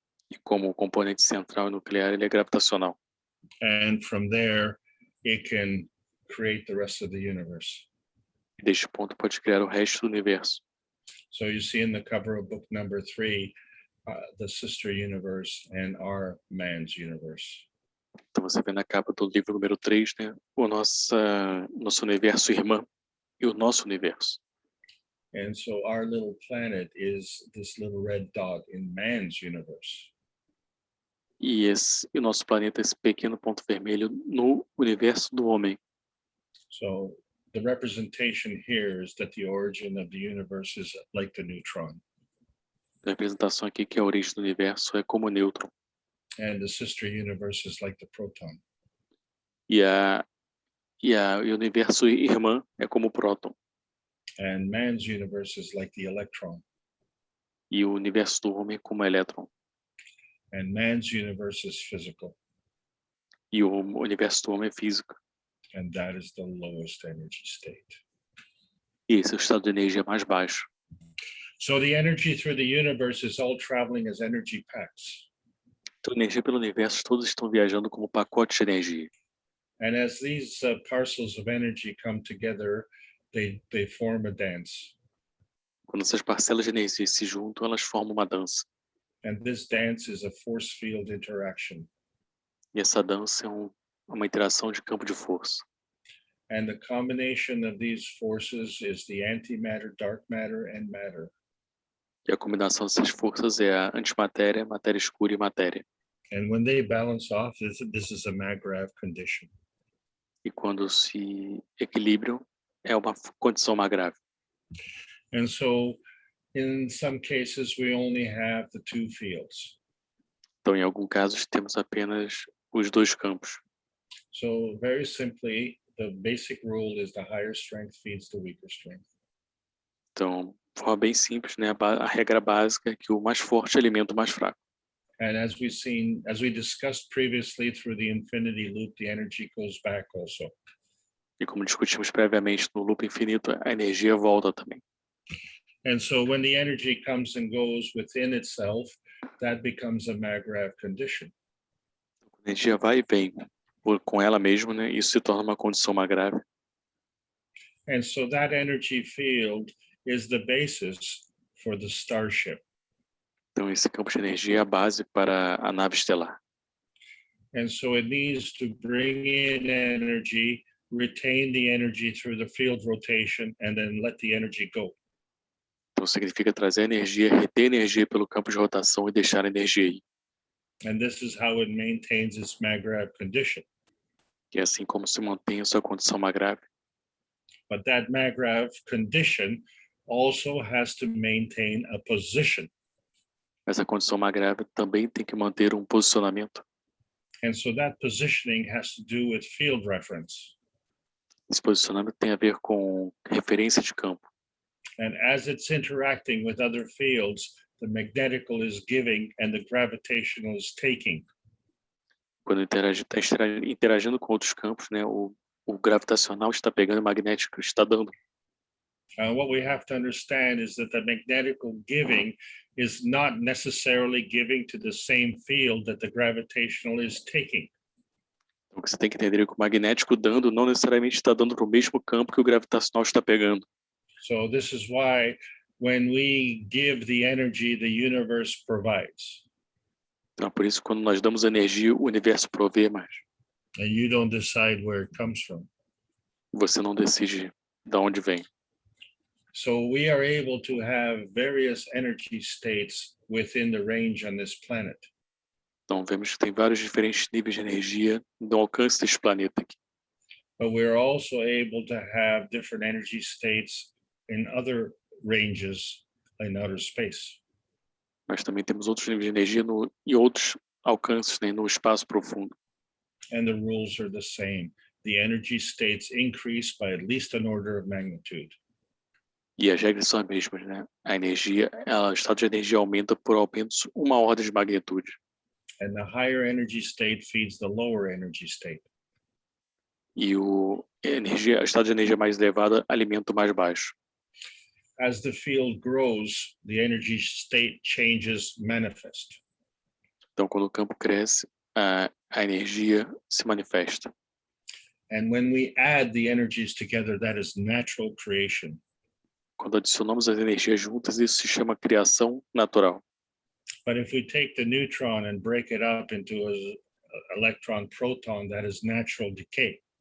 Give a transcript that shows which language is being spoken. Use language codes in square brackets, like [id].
[pt] E como componente central e nuclear, ele é gravitacional. [en] And from there, it can create the rest of the universe. [pt] E deste ponto pode criar o resto do universo. [en] So you see in the cover of book number 3, the sister universe and our man's universe. [pt] Então você vê na capa do livro número 3, né, o nosso universo irmã e o nosso universo. [en] And so our little planet is this little red dot in man's universe. [pt] E o nosso planeta é esse pequeno ponto vermelho no universo do homem. [en] So the representation here is that the origin of the universe is like the neutron. [pt] A representação aqui que a origem do universo é como o nêutron. [en] And the sister universe is like the proton. [pt] E o universo irmã é como o próton. [en] And man's universe is like the electron. [pt] E o universo do homem é como o elétron. [en] And man's universe is physical. [pt] E o universo do homem é físico. [en] And that is the lowest energy state. [pt] E esse é o estado de energia mais baixo. [en] So the energy through the universe is all traveling as energy packs. [pt] Então, a energia pelo universo, todos estão viajando como pacotes de energia. [en] And as these parcels of energy come together, they form a dance. [pt] Quando essas parcelas de energia se juntam, elas formam uma dança. [en] And this dance is a force field interaction. [pt] E essa dança é uma interação de campo de força. [en] And the combination of these forces is the antimatter, dark matter, and matter. [pt] E a combinação dessas forças é a antimatéria, matéria escura e matéria. [en] And when they balance off, this is a Magravs condition. [pt] E quando se equilibram, é uma condição mais grave. [en] And so in some cases, we only have the two fields. [pt] Então, em alguns casos, temos apenas os dois campos. [en] So very simply, the basic rule is the higher strength feeds the weaker strength. [pt] Então, de forma bem simples, né? A regra básica é que o mais forte alimenta o mais fraco. [en] And as we discussed previously through the infinity loop, the energy goes back also. [pt] E como discutimos previamente no loop infinito, a energia volta também. [en] And so when the energy comes and goes within itself, that becomes a Magravs condition. [pt] A energia vai e vem com ela mesma, né? Isso se torna uma condição mais grave. [en] And so that energy field is the basis for the starship. [pt] Então, esse campo de energia é a base para a nave estelar. [en] And so it needs to bring in energy, retain the energy through the field rotation, and then let the energy go. [pt] Então, significa trazer energia, reter energia pelo campo de rotação e deixar a energia ir. [en] And this is how it maintains its Magravs condition. [pt] E é assim como se mantém a sua condição mais grave. [en] But that Magravs condition also has to maintain a position. [pt] Mas a condição mais grave também tem que manter um posicionamento. [en] And so that positioning has to do with field reference. [pt] Esse posicionamento tem a ver com referência de campo. [en] And as it's interacting with other fields, the magnetical is giving and the gravitational is taking. [pt] Quando está interagindo com outros campos, né, o gravitacional está pegando e o magnético está dando. [en] What we have to understand is that the magnetical giving is not necessarily giving to the same field that the gravitational is taking. [pt] Então, o que você tem que entender é que o magnético dando não necessariamente está dando para o mesmo campo que o gravitacional está pegando. [en] So this is why when we give the energy, the universe provides. [pt] Então, por isso, quando nós damos energia, o universo provê mais. [en] And you don't decide where it comes from. [pt] Você não decide de onde vem. [en] So we are able to have various energy states within the range on this planet. [pt] Então, vemos que tem vários diferentes níveis de energia no alcance deste planeta aqui. [en] But we're also able to have different energy states in other ranges in outer space. [pt] Mas também temos outros níveis de energia e outros alcances, né, no espaço profundo. [en] And the rules are the same. The energy states increase by at least an order of magnitude. [pt] E as regras são as mesmas, né? O estado de energia aumenta por ao menos uma ordem de magnitude. [en] And the higher energy state feeds the lower energy state. [pt] E o estado de energia mais elevado alimenta o mais baixo. [en] As the field grows, the energy state changes manifest. [pt] Então, quando o campo cresce, a energia se manifesta. [en] And when we add the energies together, that is natural creation. [pt] Quando adicionamos as energias juntas, isso se chama criação natural. [en] But if we take the neutron and break it up into an electron proton, that is natural decay.